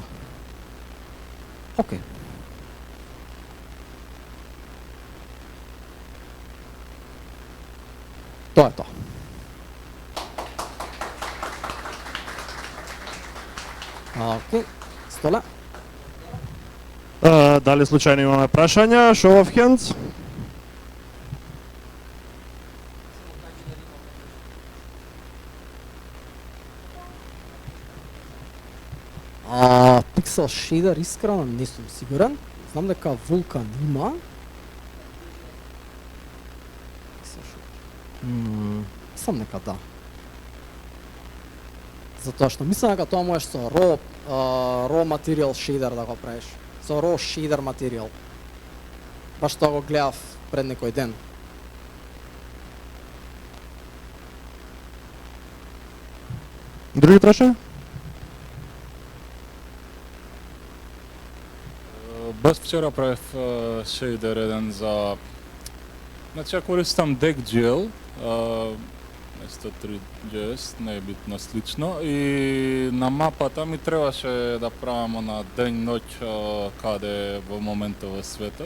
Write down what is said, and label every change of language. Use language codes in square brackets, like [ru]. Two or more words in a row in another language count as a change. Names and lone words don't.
[mk] Океј. Тоа е тоа. Океј, Столе. Дали случајно имаме прашања? [en] Show of hands? Pixel Shader [mk] искрено не сум сигурен. Знам дека Vulkan има. Сам нека да. Затоа што мислам дека тоа можеш со [en] raw material shader [mk] да го правиш. Со [en] raw shader material. [mk] Баш тоа го гледав пред некој ден. Други прашања? Баш вчера правев шейдер еден за... Значи ја користам DeckGL, место 3JS, не е битно слично, и на мапата ми требаше да правам на ден-ноќ каде во моментот во светот.